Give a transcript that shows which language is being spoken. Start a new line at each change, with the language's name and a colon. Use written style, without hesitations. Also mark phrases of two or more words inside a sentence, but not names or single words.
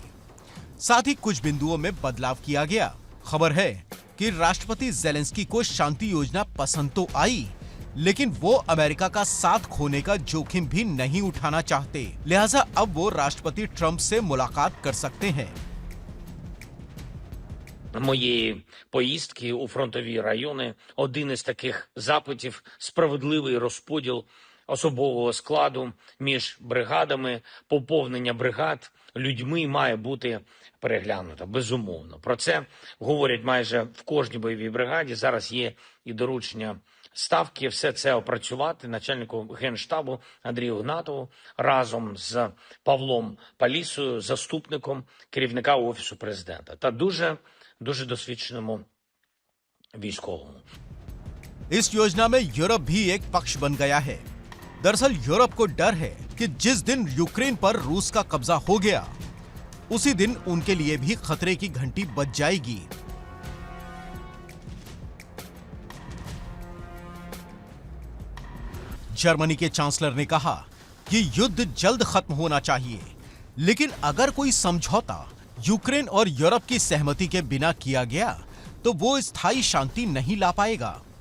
Hindi: साथ ही कुछ बिंदुओं में बदलाव किया गया। खबर है कि राष्ट्रपति ज़ेलेंस्की को शांति योजना पसंद तो आई, लेकिन वो अमेरिका का साथ खोने का जोखिम भी नहीं उठाना चाहते, लिहाजा अब वो राष्ट्रपति ट्रंप से मुलाकात कर सकते हैं।
Ukrainian: Мої поїздки у фронтові райони – один із таких запитів – справедливий розподіл особового складу між бригадами, поповнення бригад людьми має бути переглянуто, безумовно. Про це говорять майже в кожній бойовій бригаді. Зараз є і доручення Ставки, все це опрацювати начальнику Генштабу Андрію Гнатову разом з Павлом Палісою, заступником керівника Офісу президента та дуже досвідченому військовому.
Hindi: इस योजना में यूरोप भी एक पक्ष बन गया है। दरअसल यूरोप को डर है कि जिस दिन यूक्रेन पर रूस का कब्जा हो गया, उसी दिन उनके लिए भी खतरे की घंटी बज जाएगी। जर्मनी के चांसलर ने कहा कि युद्ध जल्द खत्म होना चाहिए, लेकिन अगर कोई समझौता यूक्रेन और यूरोप की सहमति के बिना किया गया तो वो स्थायी शांति नहीं ला पाएगा।